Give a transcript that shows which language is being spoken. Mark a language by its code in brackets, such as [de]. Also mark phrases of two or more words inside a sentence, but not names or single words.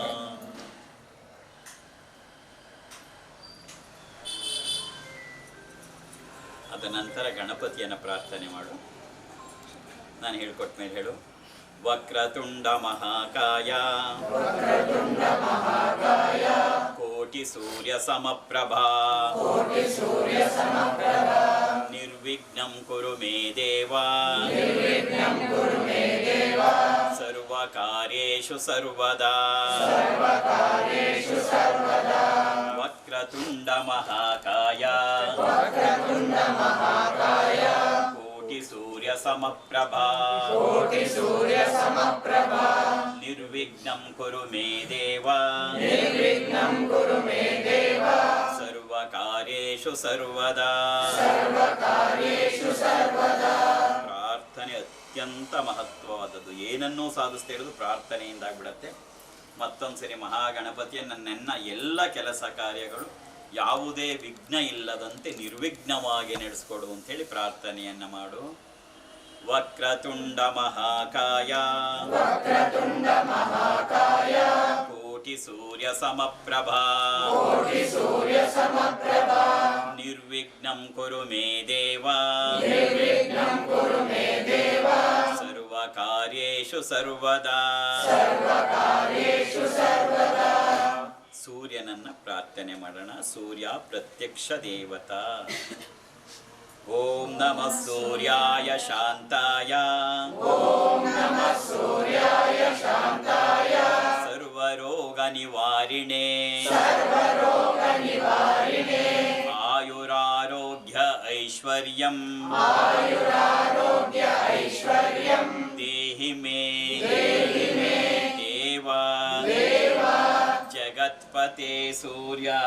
[kn] ಅದ ನಂತರ ಗಣಪತಿಯನ್ನು ಪ್ರಾರ್ಥನೆ ಮಾಡು. ನಾನು ಹೇಳ್ಕೊಟ್ಟ ಮೇಲೆ ಹೇಳು. [sa] ವಕ್ರತುಂಡ ಮಹಾಕಾಯ ಕೋಟಿ ಸೂರ್ಯ ಸಮಪ್ರಭಾ ನಿರ್ವಿಘ್ನಂ ಕುರು ಮೇ ದೇವ ಸರ್ವಕಾರ್ಯೇಷು ಸರ್ವದಾ. ವಕ್ರತುಂಡ ಮಹಾಕಾಯ ಕೋಟಿ ಸೂರ್ಯ ಸಮಪ್ರಭಾ ನಿರ್ವಿಘ್ನಂ ಕುರು ಮೇ ದೇವ ಸರ್ವಕಾರ್ಯೇಷು ಸರ್ವದಾ. [kn] ಪ್ರಾರ್ಥನೆ ಅತ್ಯಂತ ಮಹತ್ವವಾದದ್ದು. ಏನನ್ನೂ ಸಾಧಿಸ್ತಾ ಇರೋದು ಪ್ರಾರ್ಥನೆಯಿಂದ ಆಗ್ಬಿಡತ್ತೆ. ಮತ್ತೊಂದ್ಸರಿ ಮಹಾಗಣಪತಿಯ ನನ್ನೆನ್ನ ಎಲ್ಲ ಕೆಲಸ ಕಾರ್ಯಗಳು ಯಾವುದೇ ವಿಘ್ನ ಇಲ್ಲದಂತೆ ನಿರ್ವಿಘ್ನವಾಗಿ ನಡೆಸ್ಕೊಡು ಅಂತೇಳಿ ಪ್ರಾರ್ಥನೆಯನ್ನ ಮಾಡು. [sa] ವಕ್ರತುಂಡ ಮಹಾಕಾಯ ಕೋಟಿ ಸೂರ್ಯ ಸಮಪ್ರಭಾ ನಿರ್ವಿಘ್ನಂ ಕುರು ಮೇ ದೇವ ಸರ್ವಕಾರ್ಯೇಷು ಸರ್ವದಾ. [kn] ಸೂರ್ಯನನ್ನ ಪ್ರಾರ್ಥನೆ ಮಾಡೋಣ. [sa] ಸೂರ್ಯ ಪ್ರತ್ಯಕ್ಷ ದೇವತಾ. ಓಂ ನಮಃ ಸೂರ್ಯಾಯ ಶಾಂತಾಯ ಸರ್ವರೋಗ ನಿವಾರಿಣೇ ಆಯುರಾರೋಗ್ಯ ಐಶ್ವರ್ಯಂ ದೇಹಿ ಮೇ ದೇವ ಜಗತ್ಪತೆ ಸೂರ್ಯ.